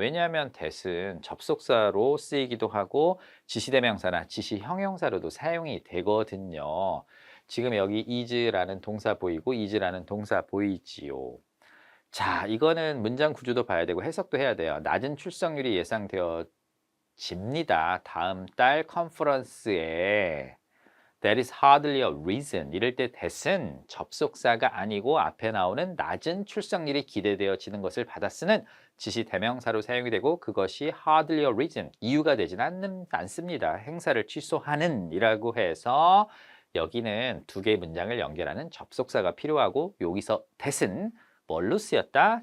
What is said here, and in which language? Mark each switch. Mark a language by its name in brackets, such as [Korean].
[Korean] 왜냐하면 that은 접속사로 쓰이기도 하고 지시대명사나 지시형용사로도 사용이 되거든요. 지금 여기 is라는 동사 보이고 is라는 동사 보이지요. 자, 이거는 문장 구조도 봐야 되고 해석도 해야 돼요. 낮은 출석률이 예상되어집니다. 다음 달 컨퍼런스에 [English] That is hardly a reason. [Korean] 이럴 때 that은 접속사가 아니고 앞에 나오는 낮은 출석률이 기대되어지는 것을 받아 쓰는 지시 대명사로 사용이 되고, 그것이 [English] hardly a reason, [Korean] 이유가 되지는 않습니다. 행사를 취소하는 이라고 해서 여기는 두 개의 문장을 연결하는 접속사가 필요하고, 여기서 that은 뭘로 쓰였다?